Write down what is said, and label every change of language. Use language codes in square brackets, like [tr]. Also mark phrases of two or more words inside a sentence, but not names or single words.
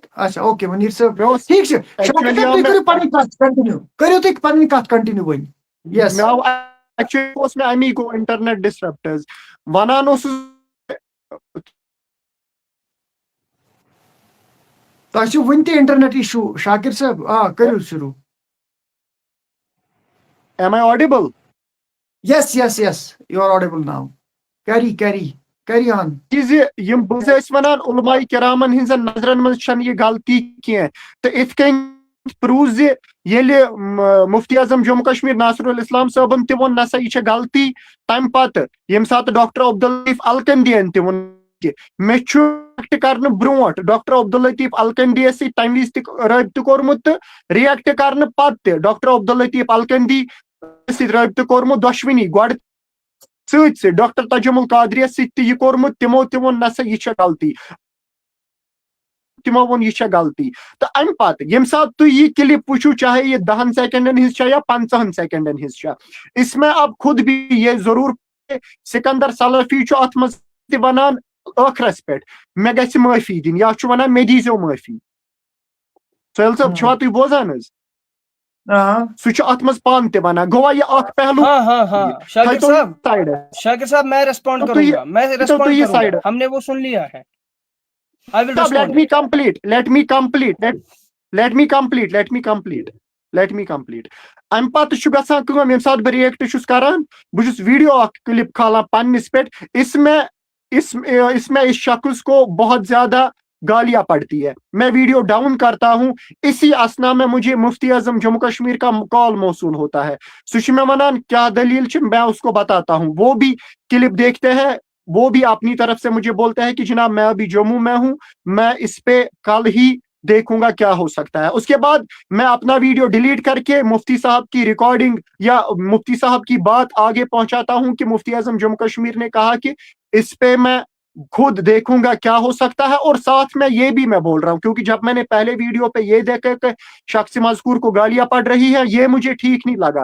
[ks] اچھا اوکے منیر صٲب ٹھیٖک چھُ شاکر صٲب تُہۍ کٔرِو پنٕنۍ کتھ کنٹِنیو کٔرِو تُہۍ پنٕنۍ کتھ کنٹِنیو وۄنۍ. یس اوس مےٚ امی گوٚو انٹرنیٹ ڈسٹرپٹ حظ ونان اوسُس تۄہہِ چھُو وٕنہِ تہِ انٹرنیٹ اِشوٗ شاکر صٲب کٔرِو شروٗع. [en] Am I audible? Yes, yes, yes, you are audible now. Carry on. [ks] چیٖزِ یِم بہٕ ٲسۍ وَنان علماء کرامن ہٕنٛزن نظرن منٛز چھنہٕ یہِ غلطی کینٛہہ تہٕ یِتھ کٔنۍ پروٗ زِ ییٚلہِ مفتی اعظم جموں کشمیٖر ناصر الاسلام صٲبن تہِ ووٚن نسا یہِ چھےٚ غلطی تمہِ پتہٕ ییٚمہِ ساتہٕ ڈاکٹر عبداللطیف الکندیَن تہِ ووٚن کہِ مےٚ چھُ رِیکٹ کرنہٕ برونٛٹھ ڈاکٹر عبداللطیف الکندیَس سۭتۍ تمہِ وِزِ تہِ رٲبطہٕ کوٚرمُت تہٕ رِیکٹ کرنہٕ پتہٕ تہِ ڈاکٹر عبداللطیف الکندی سۭتۍ رٲبطہٕ کوٚرمُت دۄشوٕنی گۄڈٕ سۭتۍ سۭتۍ ڈاکٹر تجمل قادریَس سۭتۍ تہِ یہِ کوٚرمُت تِمو تہِ ووٚن نسا یہِ چھےٚ غلطی تِمو ووٚن یہِ چھےٚ غلطی تہٕ امہِ پتہٕ ییٚمہِ ساتہٕ تُہۍ یہِ کلپ وٕچھِو چاہے یہِ 10 سیکنڈن ہٕنٛز چھےٚ یا 15 سیکنڈن ہٕنٛز چھےٚ [ur] اس میں اب خود بھی یہ ضروٗر [ks] سکندر سلفی چھُ اتھ منٛز تہِ ونان ٲخرس پٮ۪ٹھ مےٚ گژھِ معٲفی دِنۍ یا چھُ ونان مےٚ دیٖزیو معٲفی. سہیل صٲب چھِوا تُہۍ بوزان حظ؟ سُہ چھُ اتھ منٛز پانہٕ تہِ ونان گوٚوا یہِ اکھ پہلو. [ur] شاکر صاحب میں ریسپونڈ کروں گا ہم نے وہ سن لیا ہے. [en] Let me complete. [ks] امہِ پتہٕ چھُ گژھان کٲم ییٚمہِ ساتہٕ بہٕ رِیکٹ چھُس کران بہٕ چھُس ویڈیو اکھ کلپ کھالان پننس پٮ۪ٹھ [ur] اس میں اس شخص کو بہت زیادہ گالیاں پڑتی ہے میں ویڈیو ڈاؤن کرتا ہوں اسی اسنا میں مجھے مفتی اعظم جموں کشمیر کا کال موصول ہوتا ہے [ks] سُہ چھُ مےٚ ونان کیا دلیل چھِ [ur] میں اس کو بتاتا ہوں وہ بھی کلپ دیکھتے ہیں وہ بھی اپنی طرف سے مجھے بولتا ہے کہ جناب میں ابھی جموں میں ہوں میں اس پہ کل ہی دیکھوں گا کیا ہو سکتا ہے. اس کے بعد میں اپنا ویڈیو ڈیلیٹ کر کے مفتی صاحب کی ریکارڈنگ یا مفتی صاحب کی بات آگے پہنچاتا ہوں کہ مفتی اعظم جموں کشمیر نے کہا کہ اس پہ میں خود دیکھوں گا کیا ہو سکتا ہے اور ساتھ میں یہ بھی میں بول رہا ہوں کیونکہ جب میں نے پہلے ویڈیو پہ یہ دیکھا کہ شخص مذکور کو گالیاں پڑ رہی ہے یہ مجھے ٹھیک نہیں لگا.